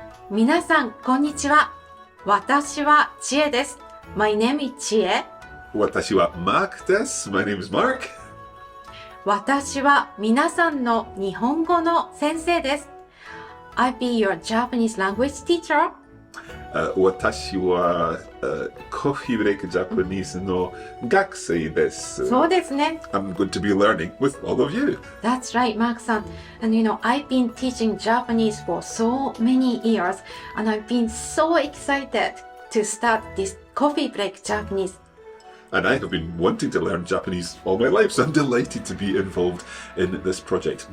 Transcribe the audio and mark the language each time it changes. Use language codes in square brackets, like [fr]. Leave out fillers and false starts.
[ja] 皆さん、こんにちは。私はちえです。 [en] My name is ちえ。 [ja] 私は Mark です。 [en] My name is Mark. [ja] 私は皆さんの日本語の先生です。 [en] I'll be your Japanese language teacher. [ja] 私はコーヒーブレイクジャパニーズの学生です。そうですね。 [en] I'm going to be learning with all of you. That's right, Mark-san. And you know, I've been teaching Japanese for so many years, and I've been so excited to start this coffee break Japanese. And I have been wanting to learn Japanese all my life, so I'm delighted to be involved in this project.